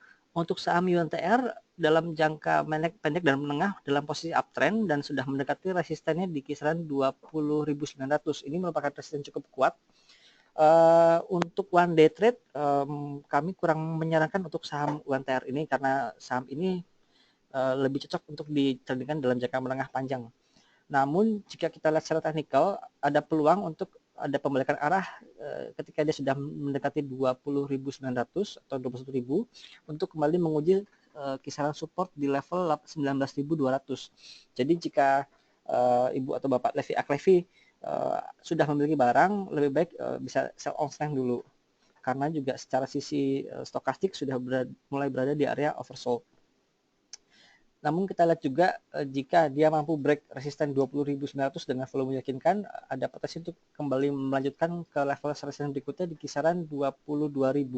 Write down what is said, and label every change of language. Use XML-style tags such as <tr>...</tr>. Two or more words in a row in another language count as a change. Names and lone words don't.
<id>Untuk saham UNTR dalam jangka pendek dan menengah dalam posisi uptrend dan sudah mendekati resistennya di kisaran 20.900. Ini merupakan resisten cukup kuat. Untuk</id> <en>one day trade</en> <id>kami kurang menyarankan untuk saham UNTR ini karena saham ini lebih cocok untuk ditradingkan dalam jangka menengah panjang. Namun jika kita lihat secara teknikal ada peluang untuk ada pembalikan arah ketika dia sudah mendekati 20.900 atau 21.000 untuk kembali menguji kisaran support di level 19.200. Jadi jika Ibu atau Bapak Levi Aklevi sudah memiliki barang, lebih baik bisa</id> <en>sell on stand</en> <id>dulu. Karena juga secara sisi stokastik sudah mulai berada di area oversold. Namun kita lihat juga jika dia mampu break resisten 20.900 dengan volume meyakinkan, ada potensi untuk kembali melanjutkan ke level resisten berikutnya di kisaran 22.000.</id>